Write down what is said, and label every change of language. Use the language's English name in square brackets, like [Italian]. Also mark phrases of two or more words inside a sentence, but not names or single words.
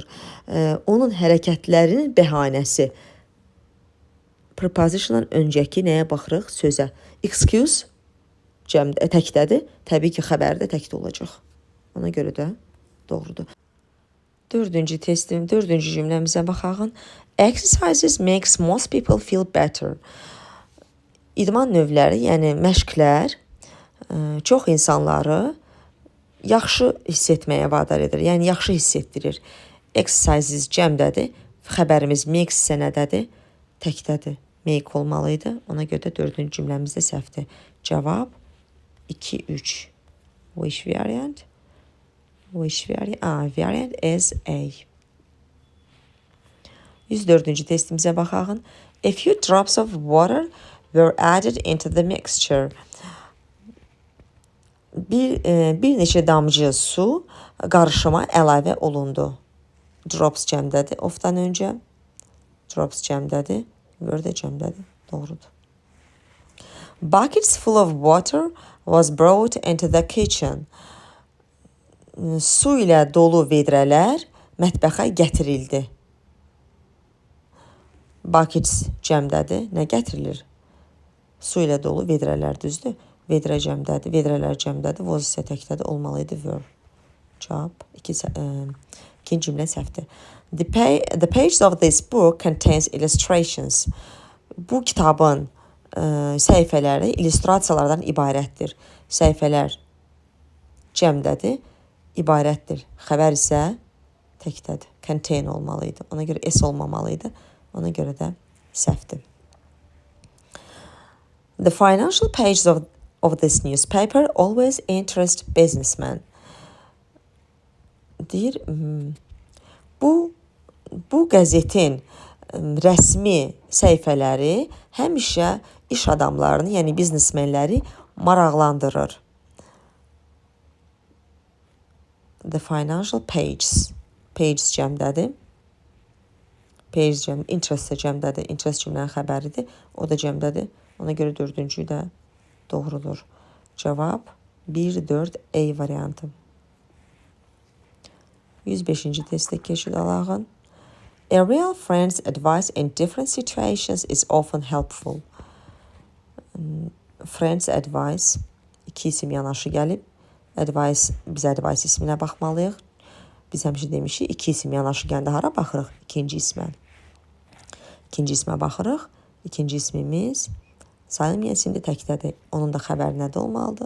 [Azerbaijani] Onun hərəkətlərinin bəhanəsi. Prepositiondan öncəki nəyə baxırıq? Sözə. Excuse təkdədir. Təbii ki, xəbər də təkdə olacaq. Ona görə də doğrudur. Dördüncü cümləmizə baxaq. [English] Exercises makes most people feel better. [Azerbaijani] İdman növləri, yəni məşqlər çox insanları yaxşı hiss etməyə vadar edir. Yəni yaxşı hiss etdirir. Exercises cəmdədir. Xəbərimiz makes isə nədədir? Təkdədir. Make olmalıydı. Ona görə də dördüncü cümləmizdə səhvdir. [English] Cavab 2-3. Which variant? Variant is A. [Azerbaijani] 104-cü testimizə baxaq. [English] A few drops of water were added into the mixture. [Azerbaijani] Bir neçə damcı su qarışıma əlavə olundu. Drops cəmdədir. Ofdan öncə. Drops cəmdədir. Were də cəmdədir. Doğrudur. [English] Buckets full of water was brought into the kitchen. [Azerbaijani] Su ilə dolu vedrələr mətbəxə gətirildi. Buckets cəmdədir. Nə gətirilir? Su ilə dolu vedrələr, düzdür? Vedrə cəmdədir, vedrələr cəmdədir. Was isə təkdədir, olmalıydı were. Cavab ikinci cümlə səhvdir. [English] The pages of this book contains illustrations. [Azerbaijani] Bu kitabın səhifələri illüstrasiyalardan ibarətdir. Səhifələr cəmdədir, ibarətdir. Xəbər isə təkdədir. Contain olmalıydı. Ona görə S olmamalıydı. Ona görə də səhvdir. [English] The financial pages of this newspaper always interest businessmen. [Azerbaijani] Deyir, bu qəzetin rəsmi səhifələri həmişə iş adamlarını, yəni biznesmenləri maraqlandırır. [English] The financial pages cəmdədir. [Azerbaijani] Page cəmdədir, interest cəmdədir. Interest cümlənin xəbəridir. O da cəmdədir. Ona görə dördüncü də doğrudur. Cavab 1-4 A variantı. 105-ci testə keçid alaq. [English] A real friend's advice in different situations is often helpful. Friend's advice, [Azerbaijani] iki isim yanaşı gəlib. Biz advice isminə baxmalıyıq. Biz həmişə demişik, iki isim yanaşı gəndə hara baxırıq? İkinci ismə. İkinci ismə baxırıq. İkinci ismimiz sayılmayan isimli təkdədir. Onun da xəbəri nədə olmalıdır?